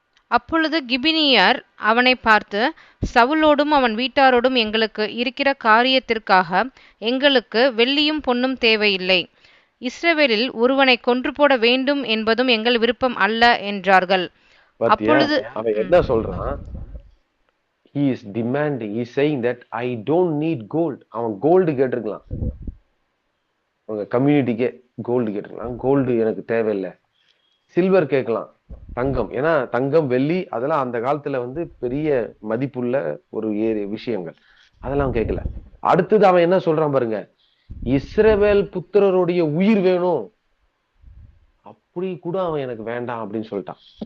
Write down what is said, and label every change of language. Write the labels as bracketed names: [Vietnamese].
[Tamil] அப்பொழுது கிபினியர் அவனை பார்த்து, சவுலோடும் அவன் வீட்டாரோடும் எங்களுக்கு இருக்கிற காரியத்திற்காக எங்களுக்கு வெள்ளியும் பொன்னும் தேவையில்லை, இஸ்ரவேலில் ஒருவனை கொன்று போட வேண்டும் என்பதும் எங்கள் விருப்பம் அல்ல என்றார்கள். அப்பொழுது அவன் என்ன சொல்றான்? [English] he is demanding, he is saying that I don't need gold. [Tamil] அவன் கோல்டு கேட்டிருக்கலாம், அவங்க கம்யூனிட்டிக்கே கோல்டு கேட்டிருக்கலாம். கோல்டு எனக்கு தேவையில்லை. சில்வர் கேட்கலாம், தங்கம். ஏன்னா தங்கம் வெள்ளி அதெல்லாம் அந்த காலத்துல பெரிய மதிப்புள்ள ஒரு விஷயங்கள், அதெல்லாம் கேட்கல. அடுத்தது அவன் என்ன சொல்றான் பாருங்க, இஸ்ரவேல் புத்திரருடைய உயிர் வேணும், அப்படி கூட அவன் எனக்கு வேண்டாம் அப்படின்னு சொல்லிட்டான்.